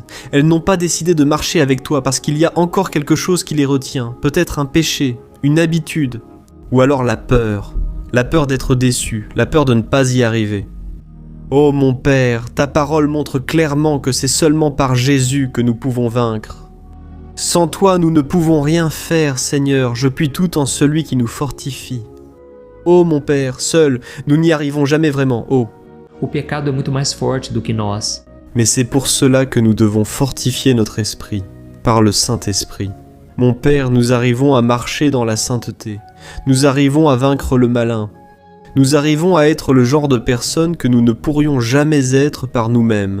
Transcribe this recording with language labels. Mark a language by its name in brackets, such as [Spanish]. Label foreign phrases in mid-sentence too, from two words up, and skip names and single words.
[French] Elles n'ont pas décidé de marcher avec toi parce qu'il y a encore quelque chose qui les retient, peut-être un péché, une habitude, ou alors la peur d'être déçu, la peur de ne pas y arriver. Oh mon Père, ta parole montre clairement que c'est seulement par Jésus que nous pouvons vaincre. Sans toi, nous ne pouvons rien faire, Seigneur, je puis tout en celui qui nous fortifie. Oh mon Père, seul, nous n'y arrivons jamais vraiment, oh. [Portuguese] o pecado é muito mais forte do que nós. [French] Mais c'est pour cela que nous devons fortifier notre esprit, par le Saint-Esprit. Mon Père, nous arrivons à marcher dans la sainteté. Nous arrivons à vaincre le malin. Nous arrivons à être le genre de personnes que nous ne pourrions jamais être par nous-mêmes.